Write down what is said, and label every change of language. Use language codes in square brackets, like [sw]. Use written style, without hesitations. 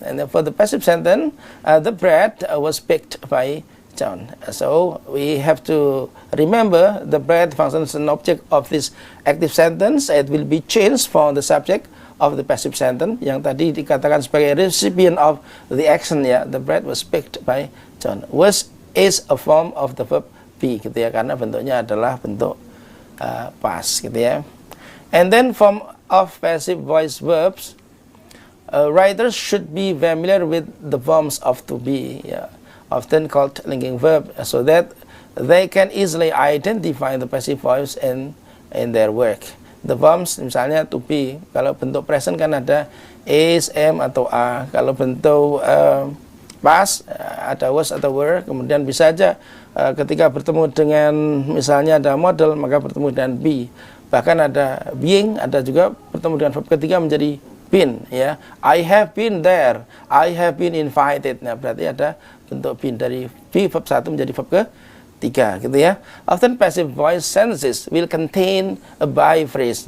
[en] And then for the passive sentence, the bread was baked by John. So we have to remember the bread functions as an object of this active sentence. It will be changed for the subject of the passive sentence [id] yang tadi dikatakan sebagai [en] recipient of the action ya. The bread was baked by John. Was is a form of the verb be gitu ya, [id] karena bentuknya adalah bentuk past gitu ya. [en] And then form of passive voice verbs, writers should be familiar with the forms of to be ya, often called linking verb, so that they can easily identify the passive voice in their work. [id] The forms misalnya to be, kalau bentuk present kan ada is, am atau are. Kalau bentuk past ada was atau were. Kemudian bisa aja ketika bertemu dengan misalnya ada model maka bertemu dengan be. Bahkan ada being, ada juga bertemu dengan verb ketiga menjadi been ya. [en] I have been there, I have been invited. [id] Nah, berarti ada bentuk been dari be verb 1 menjadi verb ketiga gitu ya. [en] Often passive voice sentences will contain a by phrase.